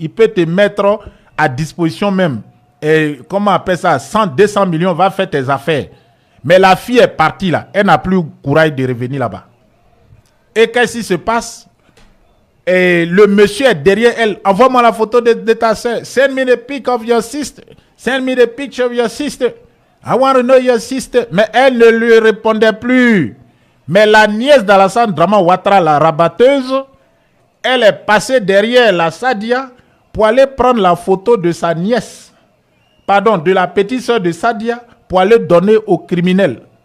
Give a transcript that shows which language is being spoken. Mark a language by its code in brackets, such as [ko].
[fr] Il peut te mettre à disposition même. Et comment on appelle ça, 100, 200 millions, va faire tes affaires. Mais la fille est partie là, elle n'a plus le courage de revenir là-bas. Et qu'est-ce qui se passe? Et le monsieur est derrière elle. Envoie-moi la photo de ta soeur. [en] Send me the pic of your sister. Send me the picture of your sister. I want to know your sister. [fr] Mais elle ne lui répondait plus. Mais la nièce d'Alassane Draman Ouattara, la rabatteuse, elle est passée derrière la Sadia pour aller prendre la photo de sa nièce. Pardon, de la petite soeur de Sadia pour aller donner aux criminels.